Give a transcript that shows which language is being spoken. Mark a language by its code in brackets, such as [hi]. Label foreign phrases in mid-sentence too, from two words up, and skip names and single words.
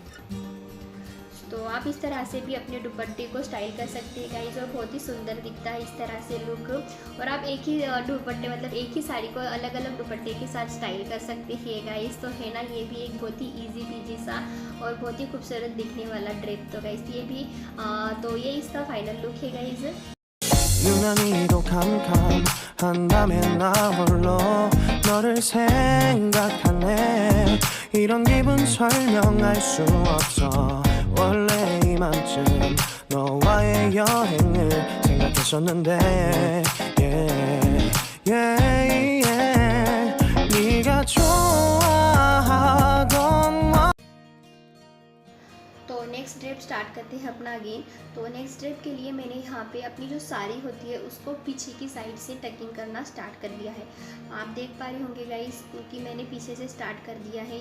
[hi] तो आप इस तरह से भी अपने दुपट्टे को स्टाइल कर सकते हैं गाइस, और बहुत ही सुंदर दिखता है इस तरह से लुक। और आप एक ही दुपट्टे एक ही साड़ी को अलग अलग दुपट्टे के साथ स्टाइल कर सकते हैं गाइस। तो है ना, ये भी एक बहुत ही [en] easy peasy [hi] सा और बहुत ही खूबसूरत दिखने वाला ड्रेप। तो गाइस ये भी तो ये इसका [en] final look [hi] है गाइस। [ko] 유난히도 캄캄한 밤에 나 홀로 너를 생각하네. 이런 기분 설명할 수 없어. 원래 이맘쯤 너와의 여행을 생각했었는데 [en] yeah, yeah, yeah. [ko] 네가 좋아하던 [hi] तो [en] next drape start start [hi] करते हैं अपना अगेन। तो [en] next step [hi] के लिए मैंने यहाँ पे अपनी जो साड़ी होती है उसको पीछे की साइड से टकिंग करना स्टार्ट कर दिया है। आप देख पा रहे होंगे गाइस कि मैंने पीछे से स्टार्ट कर दिया है।